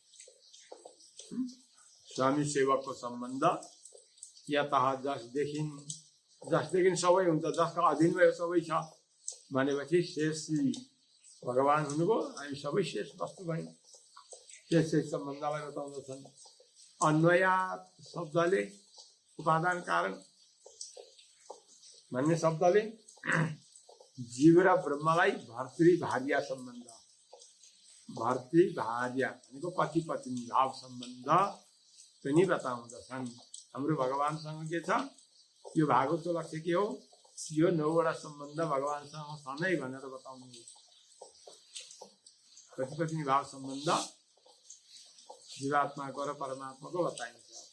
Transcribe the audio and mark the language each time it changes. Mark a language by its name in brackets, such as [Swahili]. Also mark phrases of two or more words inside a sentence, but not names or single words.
[Nepali] स्वामी सेवकको सम्बन्ध यतः जसदेखि सबै हुन्छ, जसका अधीनमा यो सबै छ भनेपछि शेषी भगवान हुनुभयो, हामी सबै शेष वस्तु भयौँ। शेष सम्बन्धलाई बताउँदछन्। अन्वया शब्दले उपादान कारण भन्ने शब्दले जीव र ब्रह्मलाई भर्तृ भार्या सम्बन्ध, भर्तृ भार्या भनेको पति पत्नी भाव सम्बन्ध पनि बताउँदछन्। हाम्रो भगवानसँग के छ? यो भागवतको लक्ष्य के हो? यो 9वटा सम्बन्ध भगवानसँग छ नै भनेर बताउनु। पति पत्नी भाव सम्बन्ध जीवात्माको र परमात्माको बताइन्छ।